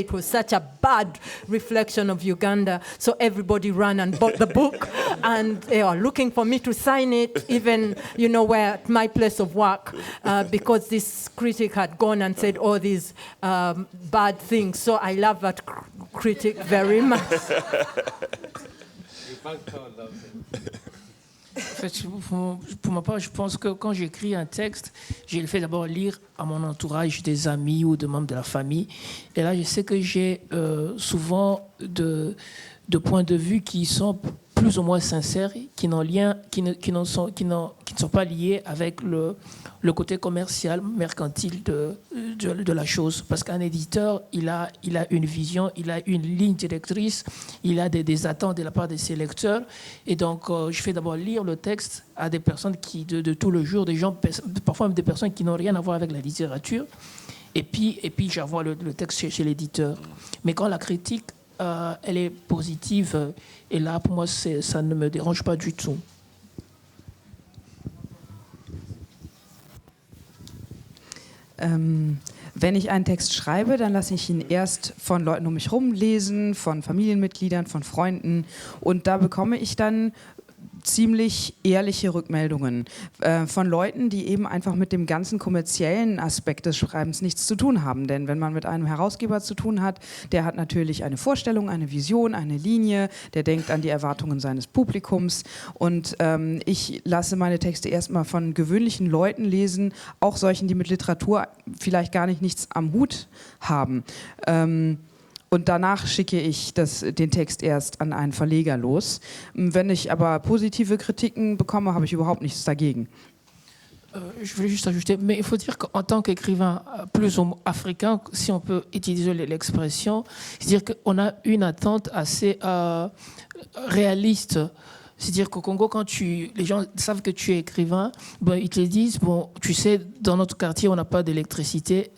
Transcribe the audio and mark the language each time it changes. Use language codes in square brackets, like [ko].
[en] It was such a bad reflection of Uganda. So everybody ran and bought the book, and they are looking for me to sign it, even, where at my place of work, because this critic had gone and said all these bad things. So I love that critic very much. [fr] En fait, pour ma part, je pense que quand j'écris un texte, je le fais d'abord lire à mon entourage, des amis ou de membres de la famille. Et là, je sais que j'ai souvent de points de vue qui sont plus ou moins sincères, qui ne sont pas liés avec le côté commercial, mercantile de la chose. Parce qu'un éditeur, il a une vision, il a une ligne directrice, il a des attentes de la part de ses lecteurs. Et donc, je fais d'abord lire le texte à des personnes de tout le jour, des gens, parfois même des personnes qui n'ont rien à voir avec la littérature. Et puis j'envoie le texte chez l'éditeur. Mais quand la critique, elle est positive, et là, pour moi, ça ne me dérange pas du tout. [de] Wenn ich einen Text schreibe, dann lasse ich ihn erst von Leuten um mich herum lesen, von Familienmitgliedern, von Freunden, und da bekomme ich dann ziemlich ehrliche Rückmeldungen von Leuten, die eben einfach mit dem ganzen kommerziellen Aspekt des Schreibens nichts zu tun haben. Denn wenn man mit einem Herausgeber zu tun hat, der hat natürlich eine Vorstellung, eine Vision, eine Linie, der denkt an die Erwartungen seines Publikums, und ich lasse meine Texte erstmal von gewöhnlichen Leuten lesen, auch solchen, die mit Literatur vielleicht gar nichts am Hut haben. Und danach schicke ich den Text erst an einen Verleger los. Wenn ich aber positive Kritiken bekomme, habe ich überhaupt nichts dagegen. [fr] Je voulais juste ajouter, mais il faut dire qu'en tant qu'écrivain plus africain, si on peut utiliser l'expression, c'est-à-dire qu'on a une attente assez réaliste. C'est-à-dire qu'au Congo, quand les gens savent que tu es écrivain, ben, ils te disent, bon, tu sais, dans notre quartier, on n'a pas d'électricité.